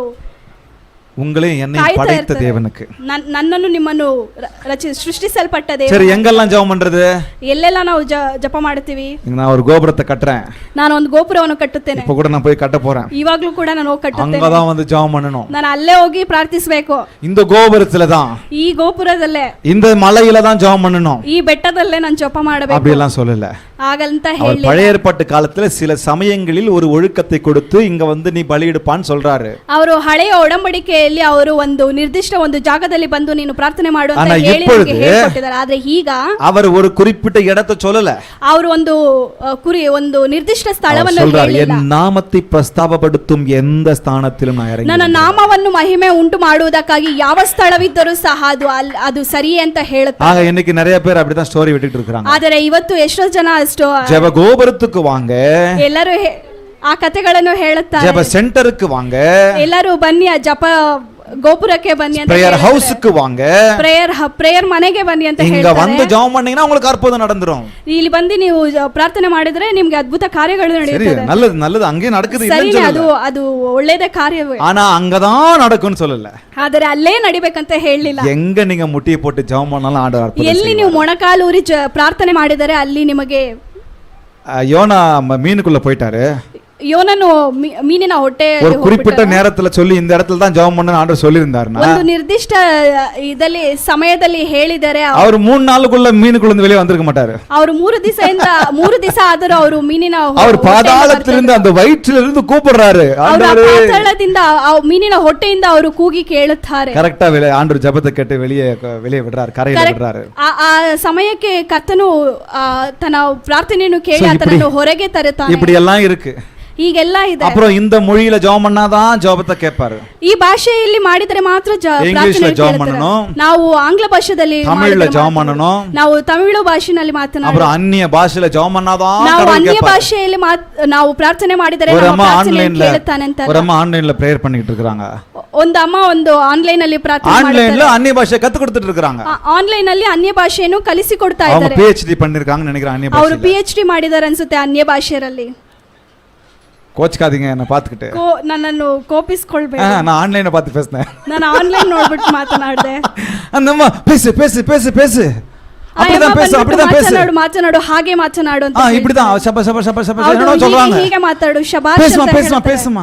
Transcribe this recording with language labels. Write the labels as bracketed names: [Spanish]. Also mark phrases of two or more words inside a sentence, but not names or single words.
[Tamil] உங்களையும் என்னையும் [Kannada] ಕಾಯ್ತಾ [Tamil] படைத்த [Kannada] ಇರ್ತಾರೆ. [Tamil] தேவனுக்கு [Kannada] ನನ್ನನ್ನು ನಿಮ್ಮನ್ನು ಸೃಷ್ಟಿಸಲ್ಪಟ್ಟ ದೇವ [Tamil] சரி எங்கெல்லாம் ஜெபம் பண்றது [Kannada] ಎಲ್ಲೆಲ್ಲ ನಾವು ಜಪ ಮಾಡ್ತೀವಿ [Tamil] இங்க நான் ஒரு கோபுரத்தை கட்டுறேன் [Kannada] ನಾನು ಒಂದು ಗೋಪುರವನ್ನು ಕಟ್ಟುತ್ತೇನೆ [Tamil] இப்ப கூட நான் போய் கட்ட போறேன் [Kannada] ಇವಾಗ್ಲೂ ಕೂಡ ನಾನು ಹೋಗಿ ಕಟ್ಟುತ್ತೇನೆ [Tamil] அங்கதான் வந்து ஜெபம் பண்ணணும் [Kannada] ನಾನು ಅಲ್ಲೇ ಹೋಗಿ ಪ್ರಾರ್ಥಿಸಬೇಕು [Tamil] இந்த கோபுரத்துல தான் [Kannada] ಈ ಗೋಪುರದಲ್ಲೇ [Tamil] இந்த மலையில தான் ஜெபம் பண்ணணும் [Kannada] ಈ ಬೆಟ್ಟದಲ್ಲೇ ನಾನು ಜಪ ಮಾಡಬೇಕು [Tamil] அப்படி எல்லாம் சொல்லல [Kannada] ಹಾಗಂತ [Tamil] அவர் [Kannada] ಹೇಳಿ [Tamil] பழைய ஏற்பாட்டு காலத்துல சில சமயங்களில் ஒரு ஒழுக்கத்தை கொடுத்து இங்க வந்து நீ பலியிடுப்பான்னு சொல்றாரு [Kannada] ಅವರು ಹಳೆಯ ಒಡಂಬಡಿಕೆಯಲ್ಲಿ ಅವರು ಒಂದು ನಿರ್ದಿಷ್ಟ ಒಂದು ಜಾಗದಲ್ಲಿ ಬಂದು ನೀನು ಪ್ರಾರ್ಥನೆ ಮಾಡು ಅಂತ [Tamil] ಆனா [Kannada] ಹೇಳಿ [Tamil] இப்பொழுது [Kannada] ನಮಗೆ ಹೇಳಿಕೊಟ್ಟಿದ್ದಾರೆ ಆದ್ರೆ ಈಗ [Tamil] அவர் ஒரு குறிப்பிட்ட இடத்தை சொல்லல [Kannada] ಅವರು ಒಂದು ನಿರ್ದಿಷ್ಟ ಸ್ಥಳವನ್ನು [Tamil] சொல்றாரு [Kannada] ಹೇಳಿಲ್ಲ [Tamil] என் நாமத்தை பிரஸ்தாபப்படுத்தும் எந்த ஸ்தானத்திலும் நான் இறங்கி [Kannada] ನನ್ನ ನಾಮವನ್ನು ಮಹಿಮೆ ಉಂಟು ಮಾಡುವುದಕ್ಕಾಗಿ ಯಾವ ಸ್ಥಳವಿದ್ದರೂ ಸಹ ಅದು ಸರಿಯೇ ಅಂತ ಹೇಳುತ್ತಾರೆ [Tamil] ஆக இன்னைக்கு நிறைய பேர் அப்படிதான் ஸ்டோரி விட்டுட்டு இருக்காங்க [Kannada] ಆದರೆ ಇವತ್ತು ಎಷ್ಟೋ ಜನ ಅಷ್ಟು [Tamil] ஜெப கோபுரத்துக்கு வாங்க [Kannada] ಎಲ್ಲರೂ ಆ ಕಥೆಗಳನ್ನು ಹೇಳುತ್ತಾರೆ [Tamil] ஜெப சென்டருக்கு வாங்க [Kannada] ಎಲ್ಲರೂ ಬನ್ನಿ ಆ ಜಪ ಗೋಪುರಕ್ಕೆ ಬನ್ನಿ ಅಂತ [English] prayer house [Tamil] வாங்க [Kannada] ಪ್ರೇಯರ್ ಮನೆಗೆ ಬನ್ನಿ ಅಂತ [Tamil] இங்க [Kannada] ಹೇಳ್ತಾರೆ [Tamil] வந்து ஜெபம் பண்ணீங்கன்னா உங்களுக்கு அற்புதம் நடந்துரும் [Kannada] ಇಲ್ಲಿ ಬಂದು ನೀವು ಪ್ರಾರ್ಥನೆ ಮಾಡಿದ್ರೆ ನಿಮ್ಗೆ ಅದ್ಭುತ ಕಾರ್ಯಗಳು [Tamil] சரி [Kannada] ನಡೆಯುತ್ತದೆ [Tamil] நல்லது நல்லது அங்கே நடக்குது இல்லைன்னு [Kannada] ಸರಿನೇ [Tamil] சொல்லல [Kannada] ಅದು ಒಳ್ಳೆಯದೇ ಕಾರ್ಯವೇ [Tamil] ஆனா அங்கதான் நடக்கும்னு சொல்லல [Kannada] ಆದರೆ ಅಲ್ಲೇ ನಡಿಬೇಕಂತ ಹೇಳಲಿಲ್ಲ [Tamil] எங்க நீங்க முட்டியை போட்டு ஜெபம் பண்ணாலும் ஆண்டவர் அற்புதம் [Kannada] ಎಲ್ಲಿ ನೀವು ಮೊಣಕಾಲೂರಿ ಪ್ರಾರ್ಥನೆ ಮಾಡಿದರೆ ಅಲ್ಲಿ ನಿಮಗೆ [Tamil] செய்வார். யோனா மீனுக்குள்ள போயிட்டாரு [Kannada] ಯೋನನು ಮೀನಿನ ಹೊಟ್ಟೆ [Tamil] ஒரு குறிப்பிட்ட நேரத்துல சொல்லி இந்த இடத்துல தான் ஜெபம் பண்ணணும் ஆண்டவர் சொல்லியிருந்தாருன்னா [Kannada] ಒಂದು ನಿರ್ದಿಷ್ಟ ಇದರಲ್ಲಿ ಸಮಯದಲ್ಲಿ ಹೇಳಿದರೆ [Tamil] அவர் 3 நாளுக்குள்ள மீனுக்குள்ள இருந்து வெளியே வந்திருக்க மாட்டாரு [Kannada] ಅವರು 3 ದಿವಸ ಆದರೂ ಅವರು ಮೀನಿನ [Tamil] அவர் பாதாளத்திலிருந்து அந்த வயிற்றிலிருந்து கூப்பிடுறாரு ஆண்டவரே [Kannada] ಪಾತಾಳದಿಂದ ಆ ಮೀನಿನ ಹೊಟ್ಟೆಯಿಂದ ಅವರು ಕೂಗಿ ಕೇಳುತ್ತಾರೆ [Tamil] கரெக்டா ஆண்டவர் ஜெபத்தை கேட்டு வெளியே விடுறாரு கரையில விடுறாரு [Kannada] ಆ ಸಮಯಕ್ಕೆ ಕರ್ತನು ತನ್ನ ಪ್ರಾರ್ಥನೆಯನ್ನು ಕೇಳಿ ಆತನನ್ನು ಹೊರಗೆ ತರುತ್ತಾನೆ [Tamil] இப்படி எல்லாம் இருக்கு [Kannada] ಹೀಗೆಲ್ಲ ಇದೆ [Tamil] அப்புறம் இந்த மொழியில ஜெபம் பண்ணாதான் ஜெபத்தை கேட்பாரு [Kannada] ಈ ಭಾಷೆಯಲ್ಲಿ ಮಾಡಿದರೆ ಮಾತ್ರ [Tamil] ಇಂಗ್ಲಿಷ್ல ஜெபம் பண்ணணும் [Kannada] ನಾವು ಆಂಗ್ಲ ಭಾಷೆಯಲ್ಲಿ [Tamil] தமிழ்ல ஜெபம் பண்ணணும் [Kannada] ನಾವು ತಮಿಳು ಭಾಷೆಯಲ್ಲಿ ಮಾತನಾಡೋಣ [Tamil] அப்புறம் அந்நிய பாஷையில ஜெபம் பண்ணாதான் [Kannada] ನಾವು ಅನ್ಯ ಭಾಷೆಯಲ್ಲಿ ನಾವು ಪ್ರಾರ್ಥನೆ ಮಾಡಿದರೆ [Tamil] ஒரு [Kannada] ನಮ್ಮ [Tamil] அம்மா [Kannada] ಪ್ರಾರ್ಥನೆಯನ್ನು ಕೇಳುತ್ತಾನೆ ಅಂತ [Tamil] ஒரு அம்மா ஆன்லைன்ல பிரேயர் பண்ணிட்டு இருக்காங்க [Kannada] ಒಂದು ಅಮ್ಮ ಒಂದು ಆನ್ಲೈನ್ ಅಲ್ಲಿ ಪ್ರಾರ್ಥನೆ [Tamil] ஆன்லைன்ல அந்நிய பாஷை கத்து கொடுத்துட்டு இருக்காங்க [Kannada] ಆನ್ಲೈನ್ ಅಲ್ಲಿ ಅನ್ಯ ಭಾಷೆಯನ್ನು ಕಲಿಸಿಕೊಡ್ತಾ [Tamil] அவங்க [Kannada] ಇದ್ದಾರೆ [Tamil] PhD பண்ணிருக்காங்கன்னு நினைக்கிறேன் அந்நிய [Kannada] ಅವರು [Tamil] பாஷையில [Kannada] PhD ಮಾಡಿದ್ದಾರೆ ಅನ್ಸುತ್ತೆ ಅನ್ಯ ಭಾಷೆಯಲ್ಲಿ [Tamil] கோச்சுக்காதீங்க என்ன பாத்துக்கிட்டு [Kannada] ನನ್ನನ್ನು ಕೋಪಿಸ್ಕೊಳ್ಬೇಡ [Tamil] நான் ஆன்லைன்ல பார்த்து பேசினேன் [Kannada] ನಾನು ಆನ್ಲೈನ್ ನೋಡ್ಬಿಟ್ಟು ಮಾತನಾಡಿದೆ [Tamil] அந்த அம்மா பேசு பேசு பேசு பேசு அப்படிதான் பேசு அப்படிதான் பேசு [Kannada] ಮಾತನಾಡು ಹಾಗೆ ಮಾತನಾಡು ಅಂತ இப்படிதான் ಶಬ ಶಬ ಶಬ ಶಬ ಹೌದು, [Tamil] ಏನೋ சொல்றாங்க [Kannada] ಹೀಗೆ ಮಾತಾಡು ಶಬಾಷ್ [Tamil] பேசுமா [Kannada] ಅಂತ [Tamil] பேசுமா [Kannada] ಹೇಳ್ತಾರೆ. [Tamil] பேசுமா